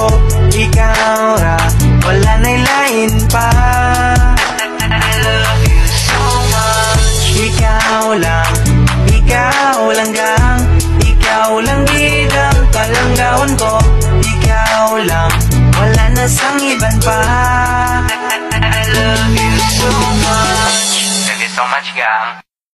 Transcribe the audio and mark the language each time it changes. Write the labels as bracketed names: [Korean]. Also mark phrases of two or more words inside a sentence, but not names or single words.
[Cebuano] Ikaw ra, wala na'y lain pa. [English] I love you so much. [Hiligaynon] Ikaw lang gang, ikaw lang gid ang palanggawon ko. Ikaw lang, wala na sang iban pa. [English] I love you so much. Love you so much gang.